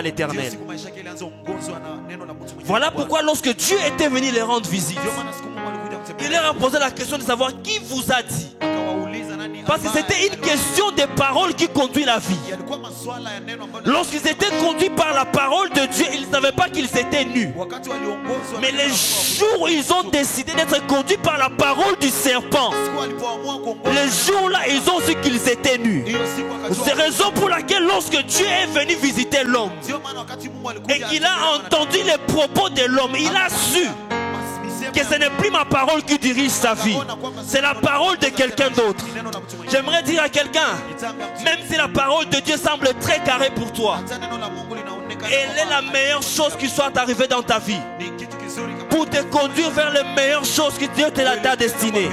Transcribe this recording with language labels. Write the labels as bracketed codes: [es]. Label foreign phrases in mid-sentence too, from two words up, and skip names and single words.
[sw] Ndio [fr] l'Éternel. [sw] siku maisha yake ilianza kuongozwa na neno la mtu mwingine. [fr] Voilà pourquoi lorsque Dieu était venu les rendre visite, [sw] Ndio maana siku Mungu alikuja [fr] il [sw] kutembelea. [fr] leur a posé la question de savoir qui vous a dit [sw] Akawauliza nani [fr] Parce que c'était une question des paroles qui conduit la vie. [sw] Yalikuwa masuala ya neno ambalo [fr] Lorsqu'ils étaient conduits par la parole de Dieu, ils ne savaient pas qu'ils étaient nus. [sw] wakati waliongozwa [fr] Mais les jours où ils ont décidé d'être conduits par la parole du serpent, [sw] siku walipoamua kuongozwa [fr] les jours-là, ils ont su qu'ils étaient nus. [sw] hiyo siku wakati [fr] C'est raison pour laquelle lorsque Dieu est venu visiter l'homme [sw] sio maana wakati Mungu alikuja [fr] et qu'il a entendu les propos de l'homme, il a su que ce n'est plus ma parole qui dirige sa vie. C'est la parole de quelqu'un d'autre. J'aimerais dire à quelqu'un, même si la parole de Dieu semble très carrée pour toi, elle est la meilleure chose qui soit arrivée dans ta vie pour te conduire vers les meilleures choses que Dieu t'a destinées.